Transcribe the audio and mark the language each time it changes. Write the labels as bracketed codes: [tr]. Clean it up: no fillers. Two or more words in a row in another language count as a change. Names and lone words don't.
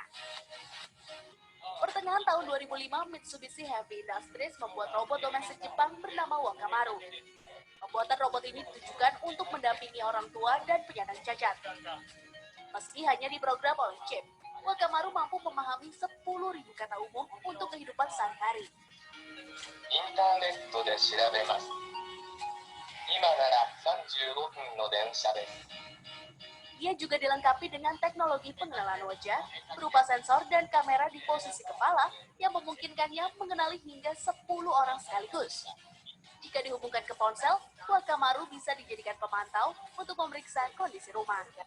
[id] Pertengahan tahun 2005, Mitsubishi Heavy Industries membuat robot domestik Jepang bernama Wakamaru. Pembuatan robot ini ditujukan untuk mendampingi orang tua dan penyandang cacat. Meski hanya diprogram oleh chip, Wakamaru mampu memahami 10.000 kata umum untuk kehidupan sehari-hari. [ja] Internet で調べます。今なら35分の電車です。 [id] Ia juga dilengkapi dengan teknologi pengenalan wajah berupa sensor dan kamera di posisi kepala yang memungkinkannya mengenali hingga 10 orang sekaligus. Jika dihubungkan ke ponsel, Wakamaru bisa dijadikan pemantau untuk memeriksa kondisi rumah.